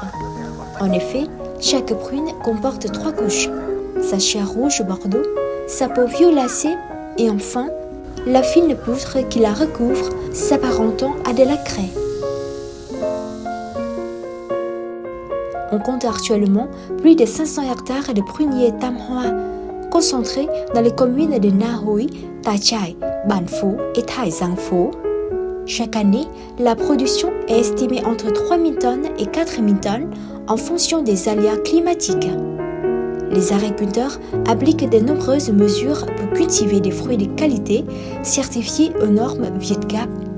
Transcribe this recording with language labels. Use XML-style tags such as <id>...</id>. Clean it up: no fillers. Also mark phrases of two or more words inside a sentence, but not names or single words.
<fr>En effet, chaque prune comporte 3 couches, sa chair rouge bordeaux, sa peau violacée et enfin, la fine poutre qui la recouvre s'apparentant à de la craie. On compte actuellement plus de 500 hectares de pruniers Tam Hoa, concentrés dans les communes de Na Hoi, Ta Chai, Ban Phu et Thai Giang Phu. Chaque année, la production est estimée entre 3 000 tonnes et 4 000 tonnes en fonction des aléas climatiques. Les agriculteurs appliquent de nombreuses mesures pour cultiver des fruits de qualité certifiés aux normes Vietgap.</fr>